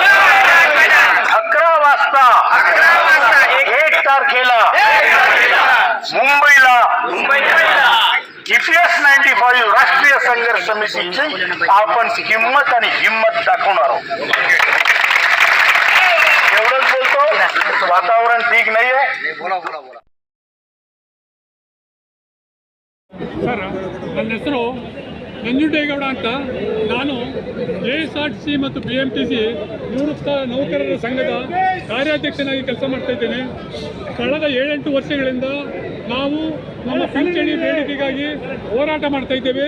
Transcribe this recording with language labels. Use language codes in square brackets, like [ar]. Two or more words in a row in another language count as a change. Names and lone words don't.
[mr] 11 वाजता 1 तारखेला मुंबईला EPS 95 राष्ट्रीय संघर्ष समितीची आपण किंमत आणि हिम्मत दाखवणार आहोत. एवढंच बोलतो. वातावरण ठीक नाहीये. बोला. [kn] ಸರ್, ನನ್ನ ಹೆಸರು ನಂಜುಂಡೇಗೌಡ ಅಂತ. ನಾನು KSRTC ಮತ್ತು BMTC ನಿವೃತ್ತ ನೌಕರರ ಸಂಘದ ಕಾರ್ಯಾಧ್ಯಕ್ಷನಾಗಿ ಕೆಲಸ ಮಾಡ್ತಾ ಇದ್ದೇನೆ. ಕಳೆದ 7-8 ವರ್ಷಗಳಿಂದ ನಾವು ನಮ್ಮ ಪಿಂಚಣಿ ಬೇಡಿಕೆಗಾಗಿ ಹೋರಾಟ ಮಾಡ್ತಾ ಇದ್ದೇವೆ.